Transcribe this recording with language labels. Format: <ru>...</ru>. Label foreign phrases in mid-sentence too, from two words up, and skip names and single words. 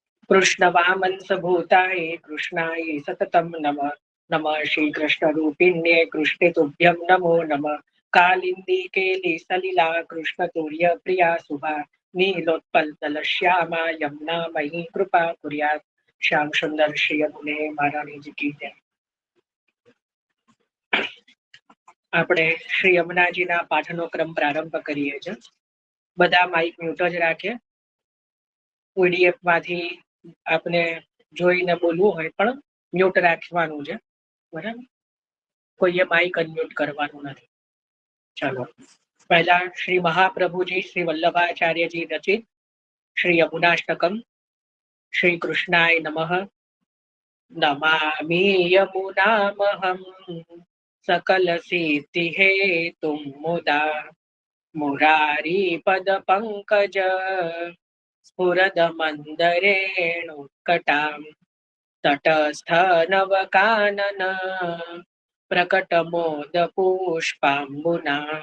<sa>कृष्ण वामंस भूताय कृष्णाय सततम नमः. नमः श्री कृष्ण रूपिण्ये कृष्णे तुभ्यं नमो नमः. कालिंदी केली सलिला कृष्ण तुर्य प्रिया शुभा. नीलोत्पल श्यामा यमुना मही कृपा कुर्यात.</sa> <hi>श्याम सुंदर श्री यमुने महारानी जी की जय.</hi> <gu>આપણે શ્રી યમુનાજીના પાઠનો ક્રમ પ્રારંભ કરીએ છીએ. બધા માઇક મ્યુટ જ રાખે. પીડીએફ માંથી આપણે જોઈને બોલવું હોય પણ મ્યુટ રાખવાનું છે, બરાબર? કોઈએ માઇક અનમ્યુટ કરવાનું નથી. ચાલો પહેલા શ્રી મહાપ્રભુજી શ્રી વલ્લભાચાર્યજી રચિત શ્રી યમુનાષ્ટકમ.</gu> <sa>શ્રી કૃષ્ણાય નમઃ. નમામિ યમુનામહં सकल सिद्धि हेतुं मुदा. मुरारी पद पंकज स्फुरद मंदरेणुत्कटां. तटस्थ नवकानन प्रकट मोद पुष्पाम्बुना.</sa>